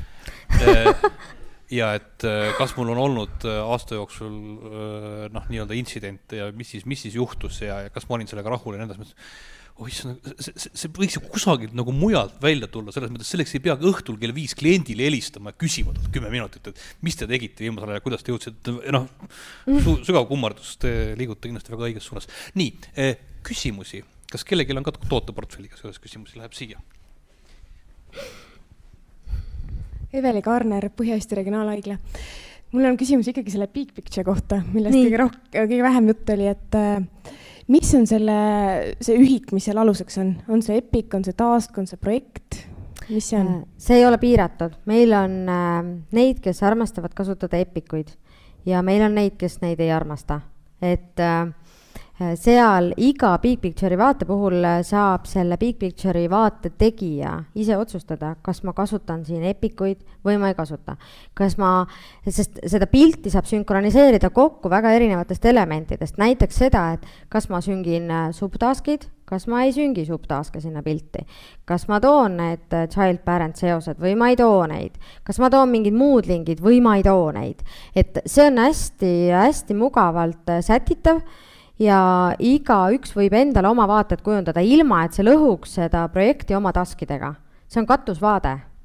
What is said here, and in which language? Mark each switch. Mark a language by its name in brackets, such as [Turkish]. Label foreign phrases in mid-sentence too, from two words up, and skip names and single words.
[Estonian] Ja et kas mul on olnud aasta jooksul nii-öelda intsident ja mis siis juhtus ja kas ma olin sellega rahul ja nendes mõttes, see võiks ju kusagilt nagu mujalt välja tulla, selles mõttes selleks ei pea õhtul kell 5 kliendile helistama ja küsima 10 minutit, et mis te tegite viimasel ajal ja kuidas te jõudsite, sügav kummardus, te liigute kindlasti väga õiges suunas. Nii, küsimusi, kas kellelgi on ka tooteportfelliga selles küsimusi, läheb siia? Eveli Kaarner, Põhja-Eesti Regionaalhaigla. Mul on küsimus ikkagi selle [English] big picture [Estonian] kohta, millest kõige vähem jutt oli, et mis on see ühik, mis seal aluseks on? On see Epic, on see task, on see projekt? Mis see on? See ei ole piiratud. Meil on neid, kes armastavad kasutada Epikuid ja meil on neid, kes neid ei armasta. Et seal iga [English] Big Picture'i [Estonian] vaate puhul saab selle [English] Big Picture'i [Estonian] vaate tegija ise otsustada, kas ma kasutan siin Epikuid või ma ei kasuta. Sest seda pilti saab sünkroniseerida kokku väga erinevatest elementidest. Näiteks seda, et kas ma süngin subtaskid, kas ma ei süngi subtaske sinna pilti. Kas ma toon need child-parent seosed või ma ei too neid. Kas ma toon mingid muud lingid või ma ei too neid. Et see on hästi mugavalt sätitav. Ja iga üks võib endale oma vaated kujundada ilma, et see lõhuks seda projekti oma taskidega. See on katusvaade.